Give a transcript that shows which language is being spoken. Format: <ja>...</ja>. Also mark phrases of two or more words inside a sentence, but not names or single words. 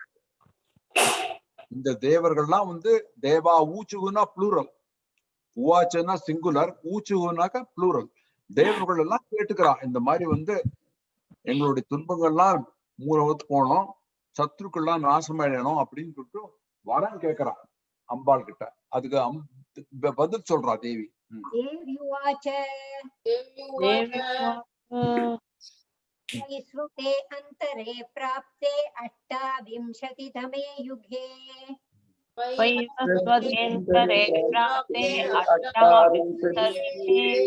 <ta>இந்த தேவர்கள்லாம் வந்து தேவா ஊச்சுகுனா ப்ளூரல், உவாச்சனா சிங்குலர், ஊச்சுகுனாக்க ப்ளூரல். தேவர்கள் எல்லாம் கேட்டுக்கிறான். இந்த மாதிரி வந்து எங்களுடைய துன்பங்கள்லாம் மூலவத்து போனோம், சத்ருக்கள்லாம் நாசமடையணும் அப்படின்னு சொல்லிட்டு வரம் கேட்கிறான் அம்பாள் கிட்ட. அதுக்கு பதில் சொல்றா தேவி.</ta> <sa>श्रुते अन्तरे प्राप्ते 28तमे युगे वैवस्वतेऽन्तरे प्राप्ते 28तमे</sa>